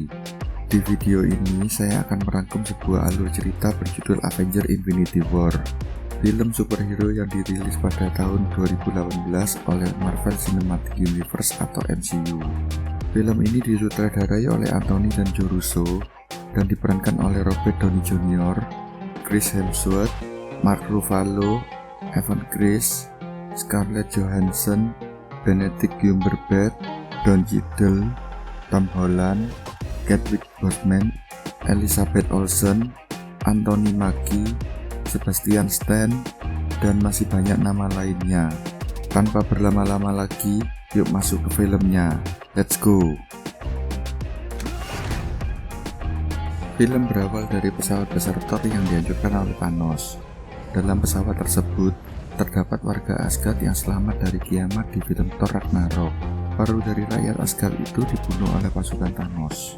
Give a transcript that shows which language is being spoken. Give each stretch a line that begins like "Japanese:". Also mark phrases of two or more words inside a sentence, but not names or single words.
Indonesian: Di video ini saya akan merangkum sebuah alur cerita berjudul Avengers Infinity War, film superhero yang dirilis pada tahun 2018 oleh Marvel Cinematic Universe atau MCU. Film ini disutradarai oleh Anthony dan Joe Russo dan diperankan oleh Robert Downey Jr., Chris Hemsworth, Mark Ruffalo, Evan Chris, Scarlett Johansson, Benedict Cumberbatch, Don Cheadle, Tom Holland, Chadwick Boseman, Elizabeth Olsen, Anthony Mackie, Sebastian Stan, dan masih banyak nama lainnya. Tanpa berlama-lama lagi, yuk masuk ke filmnya.
English: Let's go.
Indonesian: Film berawal dari pesawat besar Thor yang dihancurkan oleh Thanos. Dalam pesawat tersebut, terdapat warga Asgard yang selamat dari kiamat di film Thor Ragnarok. Paruh dari rakyat Asgard itu dibunuh oleh pasukan Thanos.